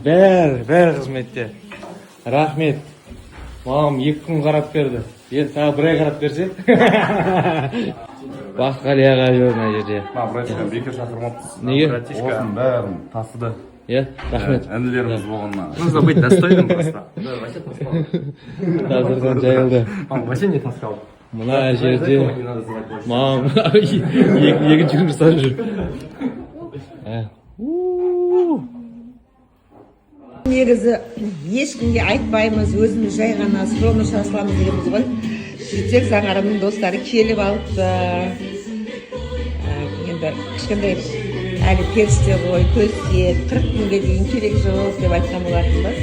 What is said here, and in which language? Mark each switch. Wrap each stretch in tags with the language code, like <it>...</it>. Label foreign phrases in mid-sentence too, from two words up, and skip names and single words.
<kk>Бәрі қызметте. Рахмет. Мамам 2 күн қарап берді. Енді тағы 1 ай қарап берсе. Баққали аға жүр мына жерде. Братишка бекер шақырмапсыз. Неге? Осының бәрін тасыды. Иә, рахмет. Інілеріміз болғаннан.</kk> <ru>Нужно быть достойным просто. Да, вообще таскал.</ru> <kk>Тазырдан жайылды.</kk> <ru>Он вообще не таскал.</ru> <kk>Мына жерде</kk> <ru>Не надо звать больше.</ru> <kk>мамам екінші күн жасап жүр. Негізі ешкімге айтпаймыз, өзіміз жай ғана скромно шашыламыз дегенбіз ғой. Сөйтсек Заңарымның достары келіп алыпты. Енді кішкентай әлі періште ғой, көзге 40 күнге дейін керек жоқ деп айтқан болатынбыз.</kk>